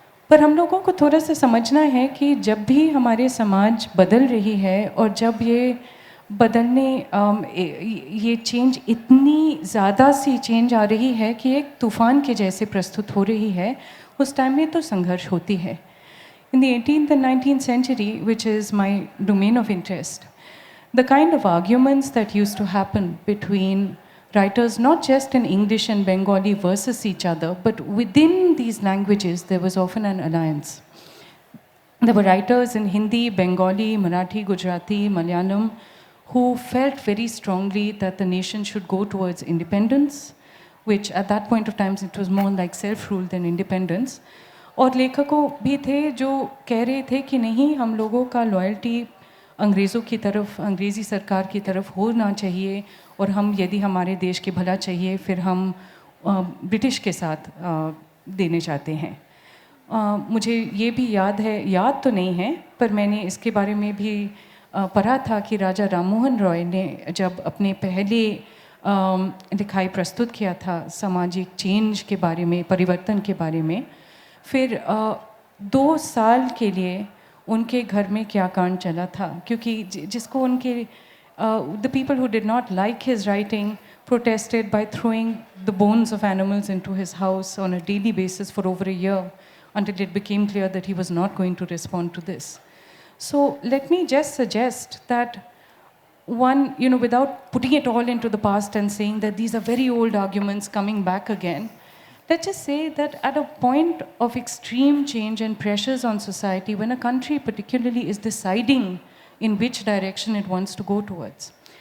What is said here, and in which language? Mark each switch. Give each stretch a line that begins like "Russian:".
Hindi: पर हम लोगों को थोड़ा सा समझना है कि जब भी हमारे समाज बदल रही है, और जब ये बदलने ये चेंज इतनी ज़्यादा सी चेंज आ रही है कि एक तूफ़ान के जैसे प्रस्तुत हो रही है, उस टाइम में तो संघर्ष होती है।
English: In the 18th and 19th century, which is my domain of interest, the kind of arguments that used to happen between writers, not just in English and Bengali versus each other, but within these languages, there was often an alliance. There were writers in Hindi, Bengali, Marathi, Gujarati, Malayalam, who felt very strongly that the nation should go towards independence, which at that point of time it was more like self-rule than independence.
Hindi: और लेखकों भी थे जो कह रहे थे कि नहीं, हम लोगों का लॉयल्टी अंग्रेज़ों की तरफ, अंग्रेज़ी सरकार की तरफ होना चाहिए, और हम यदि हमारे देश के भला चाहिए फिर हम ब्रिटिश के साथ देने चाहते हैं। मुझे ये भी याद है, याद तो नहीं है, पर मैंने इसके बारे में भी पढ़ा था कि राजा राममोहन रॉय ने जब अपने पहले लिखाई प्रस्तुत किया था सामाजिक चेंज के बारे में, परिवर्तन के बारे में, फिर 2 साल के लिए उनके घर में क्या कांड चला था, क्योंकि जिसको उनके
English: the people who did not like his writing protested by throwing the bones of animals into his house on a daily basis for over a year, until it became clear that he was not going to respond to this. So let me just suggest that one, without putting it all into the past and saying that these are very old arguments coming back again, let's just say that at a point of extreme change and pressures on society, when a country particularly is deciding in which direction it wants to go towards.